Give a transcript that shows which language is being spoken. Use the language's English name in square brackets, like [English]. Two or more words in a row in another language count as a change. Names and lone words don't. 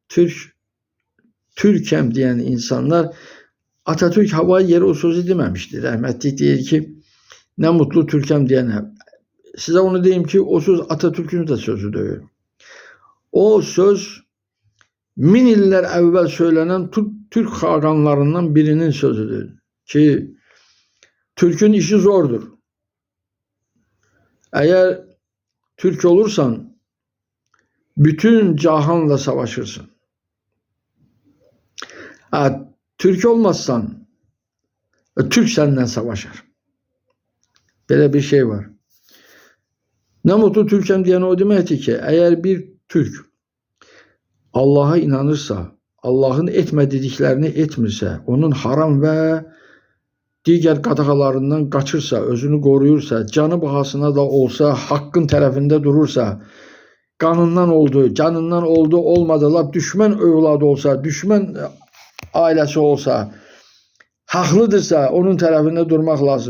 [Azerbaijani] Türkəm deyən insanlar, Atatürk havayı yeri o sözü deməmişdir. Rəhmətlik deyir ki, nə mutlu Türkəm deyənə. Sizə onu deyim ki, o söz Atatürk'ün də sözüdür. O söz 1000 illər əvvəl söylənən Türk xaqanlarından birinin sözüdür. Ki, [Turkish] Türk'ün işi zordur. Eğer Türk olursan, bütün cahanla savaşırsın. Türk olmazsan, Türk senden savaşır. Böyle bir şey var. Ne mutlu Türk'üm diyen o demektir ki, eğer bir Türk Allah'a inanırsa, [Azerbaijani] Allah'ın etmə dediklərini etmirsə, onun haram [Turkish] ve diğer [Azerbaijani] qadağalarından qaçırsa, özünü qoruyursa, canı bahasına da olsa, haqqın tərəfində durursa, qanından oldu, canından oldu, olmadı, lap düşmən övladı olsa, düşmən ailəsi olsa, haqlıdırsa, onun tərəfində durmaq lazım.